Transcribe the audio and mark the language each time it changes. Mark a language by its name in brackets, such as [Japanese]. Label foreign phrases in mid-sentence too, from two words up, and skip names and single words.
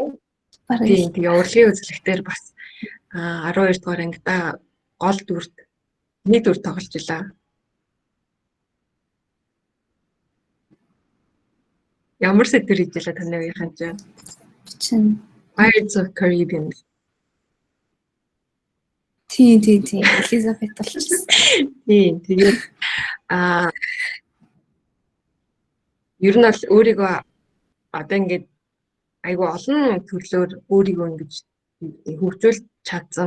[Mongolian] Тийм тэгээ урлагийн үзлэгтэр бас 12 дугаар ангидаа гол дүрд нэг дүр тоглож илаа. Ямар сэдвэр хийж илаа таны үеийнхэн чинь? Pirates of Caribbean. Тийм. Elizabeth болчихсон. Тийм. Тэгээд ер нь бол өөрийгөө одоо ингээд айгүй олон төрлөөр өөрийгөө ингэж хөгжүүлж чадсан.